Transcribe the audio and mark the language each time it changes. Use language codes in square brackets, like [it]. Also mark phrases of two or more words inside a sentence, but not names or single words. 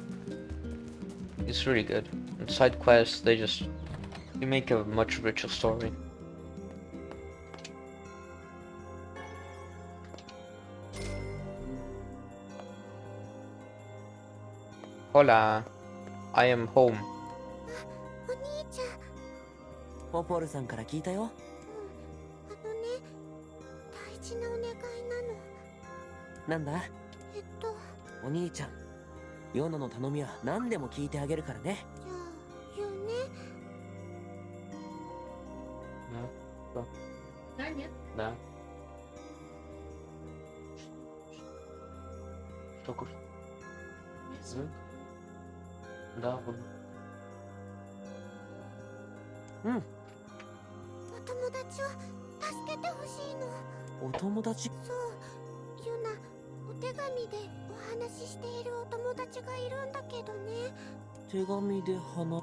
[en] It's really good. And side quests, they make a much richer story. Hola, I am home. [ja] お兄ちゃん。ポポルさんから聞いたよ。大事なお願いなの。なんだ？お兄ちゃん、ヨナの頼みは何でも聞いてあげるからね。じゃあ言うね。 [ru] Да. Что кушать? Да, буду. [ja] お友達を助けてほしいの。お友達？そう、ユナ、お手紙でお話ししているお友達がいるんだけどね。手紙で話？